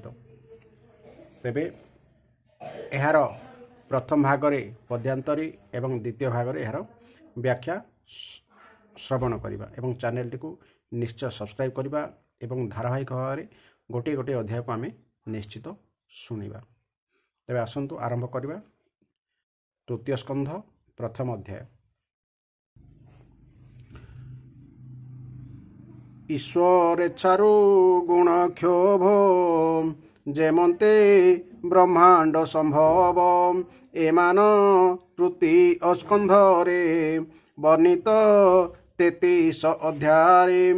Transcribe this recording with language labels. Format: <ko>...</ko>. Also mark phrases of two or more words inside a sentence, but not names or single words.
<or>ତେବେ ଏହାର ପ୍ରଥମ ଭାଗରେ ପଦ୍ୟାନ୍ତରୀ ଏବଂ ଦ୍ୱିତୀୟ ଭାଗରେ ଏହାର ବ୍ୟାଖ୍ୟା ଶ୍ରବଣ କରିବା ଏବଂ ଚ୍ୟାନେଲ ଟି କୁ ନିଶ୍ଚୟ ସବସ୍କ୍ରାଇବ କରିବା ଏବଂ ଧାରାବାହିକ ଭାବ ମେଁ ଗୋଟେ ଗୋଟେ ଅଧ୍ୟାୟ କୁ ଆମ ନିଶ୍ଚିତ ଶୁଣା। ତେବେ ଆସନ୍ତୁ ଆରମ୍ଭ କରିବା ତୃତୀୟ ସ୍କନ୍ଧ ପ୍ରଥମ ଅଧ୍ୟାୟ। ଈଶ୍ୱରେଚ୍ଛାରୁ ଗୁଣ କ୍ଷୋଭ ଯେମନ୍ତେ ବ୍ରହ୍ମାଣ୍ଡ ସମ୍ଭବ ଏମାନ ତୃତୀ ସ୍କନ୍ଧରେ ବର୍ଣ୍ଣିତ 33 ଅଧ୍ୟାୟ।</or>